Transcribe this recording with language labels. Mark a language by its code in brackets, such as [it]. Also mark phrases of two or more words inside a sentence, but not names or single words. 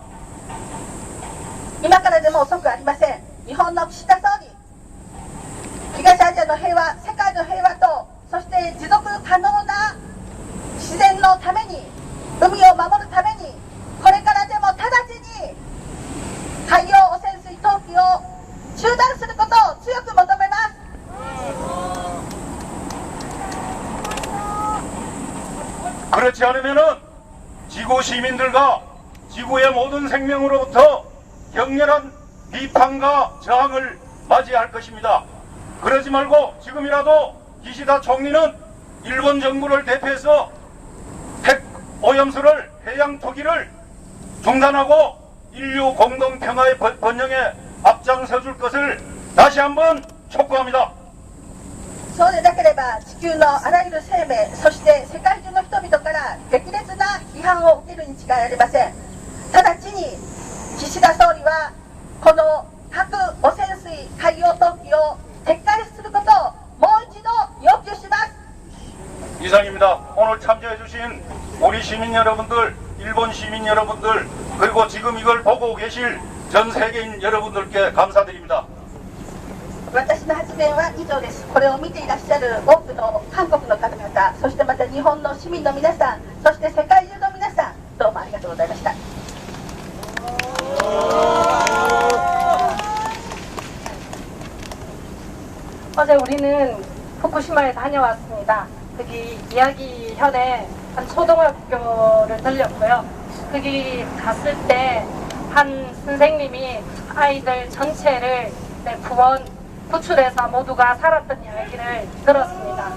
[ja] 今からでも遅くありません。日本の岸田総理、東アジアの平和、世界の平和と、そして持続可能な自然のために、海を守るために、これからでも直ちに海洋汚染水投棄を中断することを強く求めます。 [ko] 그렇지 않으면은 지구 시민들과 지구의 모든 생명으로부터 격렬한 비판과 저항을 맞이할 것입니다. 그러지 말고 지금이라도 기시다 총리는 일본 정부를 대표해서 핵 오염수를 해양 투기를 중단하고 인류 공동 평화의 번영에 앞장서줄 것을 다시 한번 촉구합니다. [ja] そうでなければ地球のあらゆる生命、そして世界中の人々から激烈な批判を受けるに違いありません。直ちに岸田総理はこの核汚染水海洋投棄を撤回することをもう一度要求します。 [ko] 이상입니다. 오늘 참여해 주신 우리 시민 여러분들, 일본 시민 여러분들, 그리고 지금 이걸 보고 계실 전 세계인 여러분들께 감사드립니다. [ja] 私の発言は以上です。これを見ていらっしゃる多くの韓国の方々、そしてまた日本の市民の皆さん、そして世界中の皆さん、どうもありがとうございました。 [ko] 어제 우리는 후쿠시마에 다녀왔습니다. 거기 이야기현에 한 초등학교를 들렸고요. 거기 갔을 때 한 선생님이 아이들 전체를 구출해서 모두가 살았던 이야기를 들었습니다.